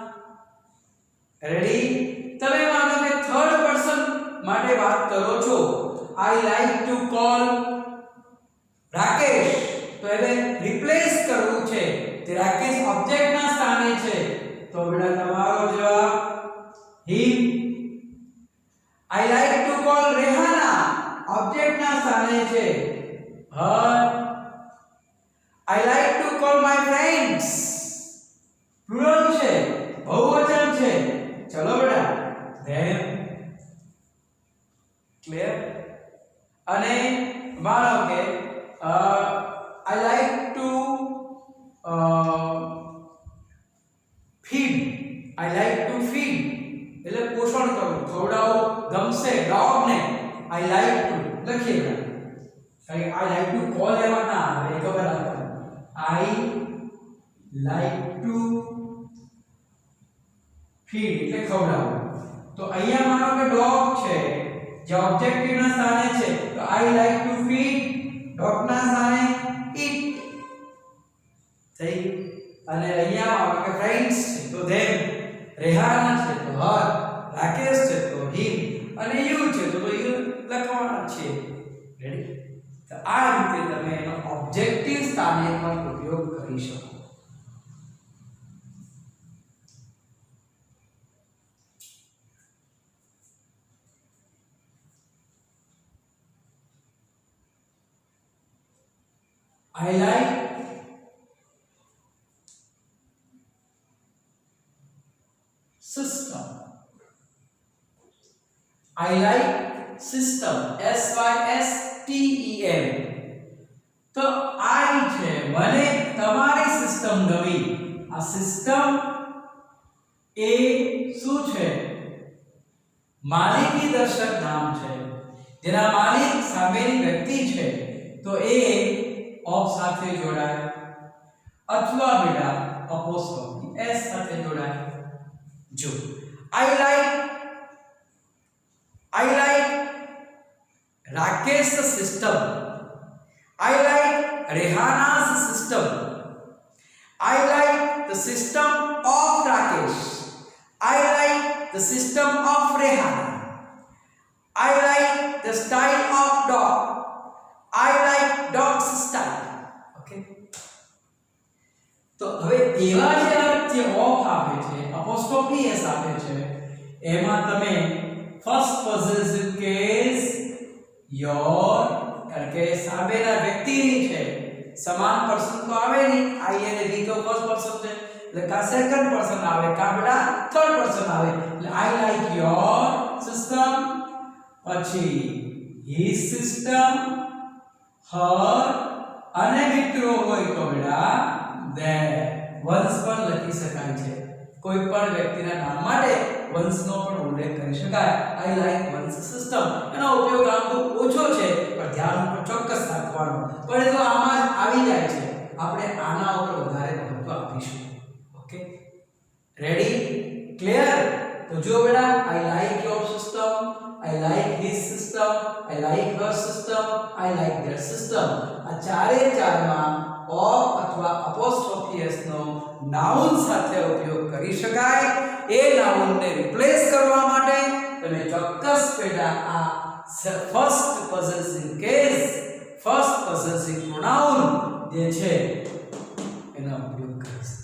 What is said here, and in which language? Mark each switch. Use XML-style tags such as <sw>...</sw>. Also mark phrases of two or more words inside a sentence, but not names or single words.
<gu>રેડી? તમે માનો કે</gu> <en>third person</en> <gu>માટે વાત કરો છો,</gu> <en>I like to call Rakesh,</en> <gu>તો એને રિપ્લેસ કરવું છે, તે રાકેશ ઓબ્જેક્ટના સ્થાને છે, તો બેટા તમારો જવાબ him.</gu> <en>I like to call રેહાના,</en> <gu>ઓબ્જેક્ટના સ્થાને છે,</gu> <en>her. I like to call my friends,</en> <gu>પ્લુરલ છે, બહુવચન છે, ચલો બેટા them. ક્લિયર? અને માનો કે</gu> <en>I like to feed, I like to feed</en> <gu>એટલે પોષણ કરવું, ખવડાવવું ગમશે ડોગ ને,</gu> <en>I like to લખીએ.</en> <gu>કારણ</gu> <en>I like to call</en> <gu>એમાં ના આવે, એ ખબર રાખો.</gu> <en>I like to feed</en> <gu>એટલે ખવડાવવું. તો અહીંયા માનો કે ડોગ છે, જે ઓબ્જેક્ટિવ ના સ્થાને છે, તો</gu> <en>I like to feed</en> <gu>ડોગ ના સ્થાને eat થઈ. અને અહીંયા માનો કે ફ્રેન્ડ્સ છે તો them, રેહાના છે તો her, રાકેશ છે તો him, અને you છે તો you લખવાના છે. રેડી? તો આ રીતે તમે એનો ઓબ્જેક્ટિવ સ્થાને પણ ઉપયોગ કરી શકો.</gu> <en>I like system. I like system. S Y S T E M.</en> <gu>તો I છે, મને તમારી સિસ્ટમ ગમી. આ સિસ્ટમ એ શું છે? માલિકી દર્શક નામ છે. જેના માલિક સામેની વ્યક્તિ છે, તો એ ઓફ સાથે જોડાય, અથવા બેટા અપોસ્ટ્રોફી s સાથે જોડાય.</gu> <en>જો I like Rakesh's system, I like Rehana's system, I like the system of Rakesh, I like the system of Rehana, I like the style of dog, I like dog's style. Okay?</en> <gu>તો હવે એવા જે ઓફ આપે છે, અપોસ્ટ્રોફી s આપે છે, એમાં તમે</gu> <en>first possessive case your,</en> <gu>કારણ કે સામેના વ્યક્તિની છે, સમાન પર્સન તો આવે નહીં. આઈ અને વી તો</gu> <en>first person</en> <gu>છે, એટલે કા</gu> <en>second person</en> <gu>આવે, કા બેટા</gu> <en>third person</en> <gu>આવે.</gu> <en>એટલે I like your system, પછી his system, her,</en> <gu>અને મિત્રો હોય તો બેટા their. વંશ પણ લખી શકાય છે. કોઈ પણ વ્યક્તિના નામ માટે વંશનો પણ ઉલ્લેખ કરી શકાય.</gu> <en>I like વંશ system.</en> <gu>એનો ઉપયોગ આમ તો ઓછો છે, પણ ધ્યાન ઉપર ચોક્કસ રાખવાનો. પણ એ તો આમાં જ આવી જાય છે, આપણે આના ઉપર વધારે મહત્વ આપીશું.</gu> <en>Okay? Ready? Clear?</en> <gu>તો જો બેટા</gu> <en>I like your system, I like his system, I like her system, I like their system.</en> <gu>આ ચારે ચારમાં ઓફ અથવા અપોસ્ટ્રોફી s નો નાઉન સાથે ઉપયોગ કરી શકાય. એ નાઉનને રિપ્લેસ કરવા માટે તમે ચોક્કસ પેટા આ</gu> <en>first possessive case, first possessive pronoun</en> <gu>જે છે એનો ઉપયોગ કરી શકો.</gu>